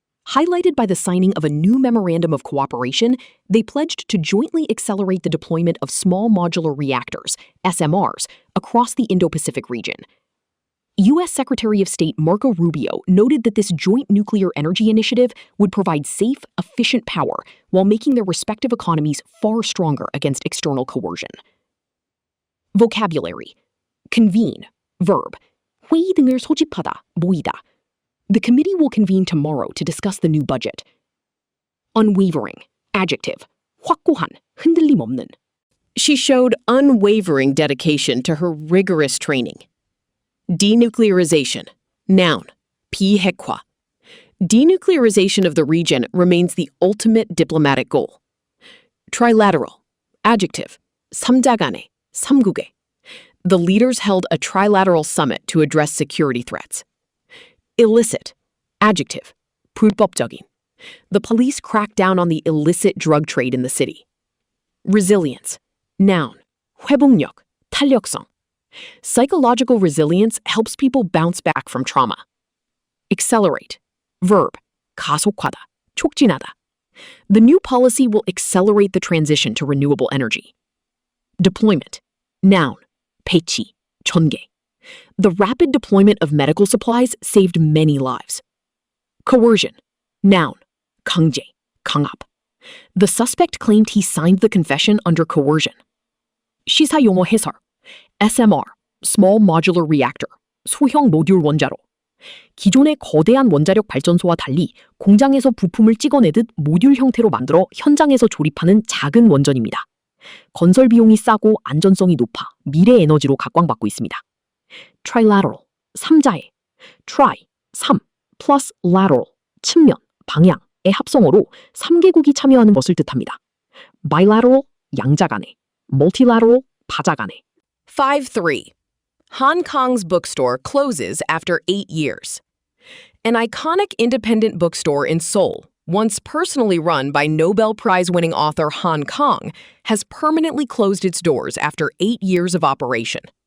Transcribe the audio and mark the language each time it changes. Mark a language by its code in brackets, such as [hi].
[en] Highlighted by the signing of a new memorandum of cooperation, they pledged to jointly accelerate the deployment of small modular reactors, SMRs, across the Indo-Pacific region. U.S. Secretary of State Marco Rubio noted that this joint nuclear energy initiative would provide safe, efficient power while making their respective economies far stronger against external coercion. Vocabulary. Convene, verb. [ko] 회의 등을 소집하다, 모이다. [en] The committee will convene tomorrow to discuss the new budget. Unwavering, adjective. [ko] 확고한, 흔들림 없는. [en] She showed unwavering dedication to her rigorous training. Denuclearization, noun, [ko] 비핵화. [en] Denuclearization of the region remains the ultimate diplomatic goal. Trilateral, adjective, [ko] 삼자 간의, 삼국의. [en] The leaders held a trilateral summit to address security threats. Illicit, adjective, [ko] 불법적인. [en] The police cracked down on the illicit drug trade in the city. Resilience, noun, [ko] 회복력, 탄력성. [en] Psychological resilience helps people bounce back from trauma. Accelerate, verb, [ko] 가속하다, 촉진하다. [en] The new policy will accelerate the transition to renewable energy. Deployment, noun, [ko] 배치, 전개. [en] The rapid deployment of medical supplies saved many lives. Coercion, noun, [ko] 강제, 강압. [en] The suspect claimed he signed the confession under coercion. [ko] 시사 용어 해설, SMR, [en] Small Modular Reactor, [ko] 소형 모듈 원자로. 기존의 거대한 원자력 발전소와 달리 공장에서 부품을 찍어내듯 모듈 형태로 만들어 현장에서 조립하는 작은 원전입니다. 건설 비용이 싸고 안전성이 높아 미래 에너지로 각광받고 있습니다. Trilateral, 삼자의. Tri, 삼, [en] plus lateral, [ko] 측면, 방향의 합성어로 3개국이 참여하는 것을 뜻합니다. Bilateral, 양자 간의. Multilateral, 바자 간의. 5.3. [en] Hong Kong's bookstore closes after 8 years. An iconic independent bookstore in Seoul, once personally run by Nobel Prize-winning author Han Kang, has permanently closed its doors after 8 years of operation.